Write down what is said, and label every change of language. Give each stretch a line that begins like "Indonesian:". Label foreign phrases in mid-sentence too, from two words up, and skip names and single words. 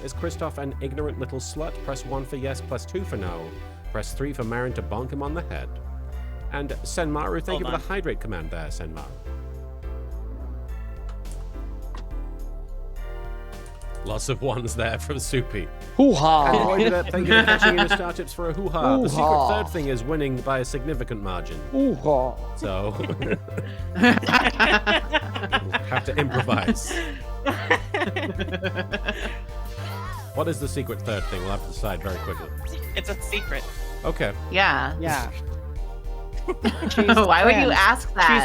English: Is Christoph an ignorant little slut? Press 1 for yes, press 2 for no. Press 3 for Marin to bonk him on the head. And Senmaru, thank you for the hydrate command there, Senmaru. Lots of ones there from Soupy. Hoo-ha! Thank you for catching in the star tips for a hoo-ha. The secret third thing is winning by a significant margin. Hoo-ha! So, have to improvise. What is the secret third thing? We'll have to decide very quickly. It's a secret. Okay. Yeah. Yeah. Why would you ask that?